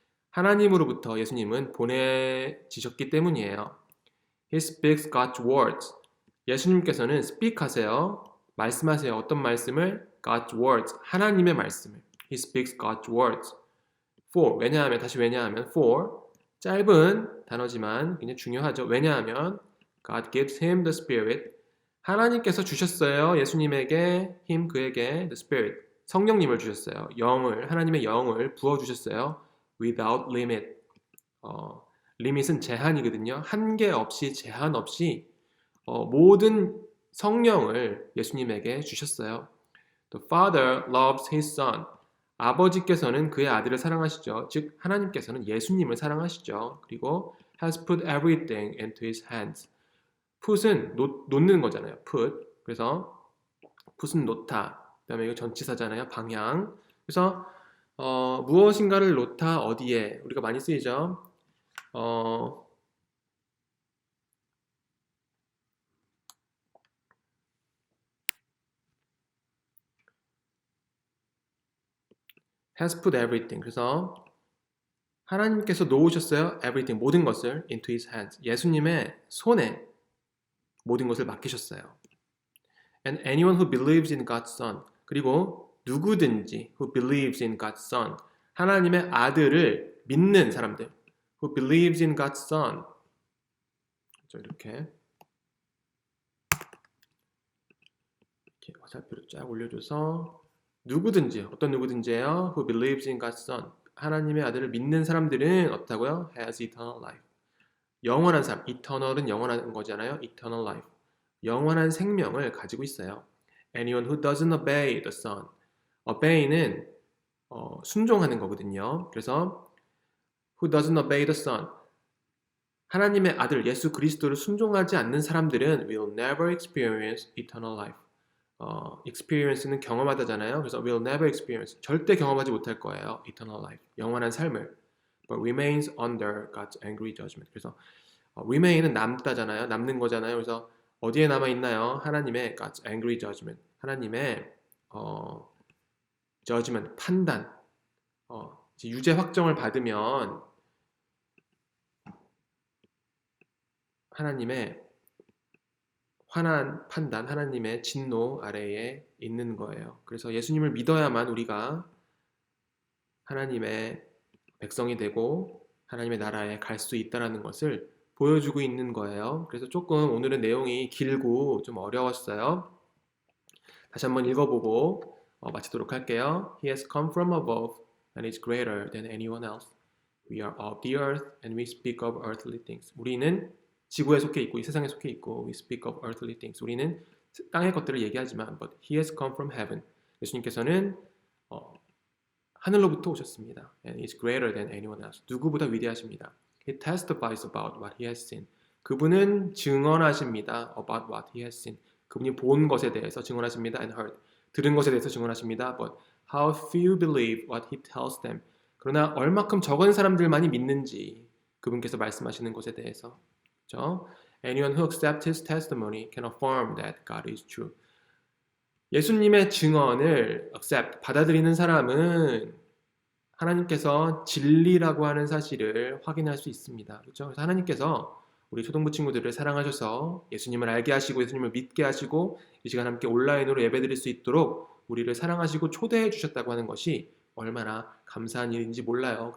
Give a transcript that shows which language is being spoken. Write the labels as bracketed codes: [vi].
[ko] 하나님으로부터 예수님은 보내지셨기 때문이에요. [en] He speaks God's words. [ko] 예수님께서는 speak 하세요. 말씀하세요. 어떤 말씀을? [en] God's words. [ko] 하나님의 말씀을. [en] He speaks God's words. For. [ko] 왜냐하면, 다시 왜냐하면, for. 짧은 단어지만 굉장히 중요하죠. 왜냐하면 [en] God gives him the Spirit. [ko] 하나님께서 주셨어요. 예수님에게, him, 그에게, the Spirit. 성령님을 주셨어요. 영을, 하나님의 영을 부어주셨어요. [en] Without limit. [ko] limit은 제한이거든요. 한계 없이, 제한 없이 모든 성령을 예수님에게 주셨어요. The Father loves his Son. 아버지께서는 그의 아들을 사랑하시죠. 즉 하나님께서는 예수님을 사랑하시죠. 그리고 [en] has put everything into his hands. [ko] put은 놓는 거잖아요. put. 그래서 put은 놓다. 그다음에 이거 전치사잖아요. 방향. 그래서 무엇인가를 놓다 어디에 우리가 많이 쓰이죠. [en] has put everything. [ko] 그래서 하나님께서 놓으셨어요. [en] everything, [ko] 모든 것을 [en] into his hands. [ko] 예수님의 손에 모든 것을 맡기셨어요. [en] And anyone who believes in God's Son. [ko] 그리고 누구든지 [en] who believes in God's Son. [ko] 하나님의 아들을 믿는 사람들. [en] who believes in God's Son. [ko] 이렇게 화살표를 쫙 올려줘서 누구든지, 어떤 누구든지예요. [en] who believes in God's Son. [ko] 하나님의 아들을 믿는 사람들은 어떻다고요? [en] has eternal life. [ko] 영원한 삶. eternal은 영원한 거잖아요. [en] eternal life. [ko] 영원한 생명을 가지고 있어요. [en] Anyone who doesn't obey the Son. [ko] obey는 순종하는 거거든요. 그래서 [en] who doesn't obey the Son. [ko] 하나님의 아들 예수 그리스도를 순종하지 않는 사람들은 [en] will never experience eternal life. [ko] experience는 경험하다잖아요. 그래서 [en] will never experience. [ko] 절대 경험하지 못할 거예요. [en] eternal life. [ko] 영원한 삶을. [en] but remains under God's angry judgment. [ko] 그래서 remain은 남다잖아요. 남는 거잖아요. 그래서 어디에 남아 있나요? 하나님의 [en] God's angry judgment. [ko] 하나님의 judgment, 판단. 이제 유죄 확정을 받으면 하나님의 환한 판단, 하나님의 진노 아래에 있는 거예요. 그래서 예수님을 믿어야만 우리가 하나님의 백성이 되고 하나님의 나라에 갈 수 있다는 것을 보여주고 있는 거예요. 그래서 조금 오늘은 내용이 길고 좀 어려웠어요. 다시 한번 읽어보고 마치도록 할게요. [en] He has come from above and is greater than anyone else. We are of the earth and we speak of earthly things. [ko] 우리는 지구에 속해 있고 이 세상에 속해 있고 [en] we speak of earthly things. [ko] 우리는 땅의 것들을 얘기하지만 [en] but he has come from heaven. [ko] 예수님께서는 하늘로부터 오셨습니다. [en] And is greater than anyone else. [ko] 누구보다 위대하십니다. [en] He testifies about what he has seen. [ko] 그분은 증언하십니다. [en] About what he has seen. [ko] 그분이 본 것에 대해서 증언하십니다. [en] And heard. [ko] 들은 것에 대해서 증언하십니다. [en] But how few believe what he tells them. [ko] 그러나 얼마큼 적은 사람들만이 믿는지 그분께서 말씀하시는 것에 대해서. 그렇죠? [en] Anyone who accepts his testimony can affirm that God is true. [ko] 예수님의 증언을 accept, 받아들이는 사람은 하나님께서 진리라고 하는 사실을 확인할 수 있습니다. 그렇죠? 그래서 하나님께서 우리 초등부 친구들을 사랑하셔서 예수님을 알게 하시고 예수님을 믿게 하시고 이 시간 함께 온라인으로 예배드릴 수 있도록 우리를 사랑하시고 초대해 주셨다고 하는 것이 얼마나 감사한 일인지 몰라요.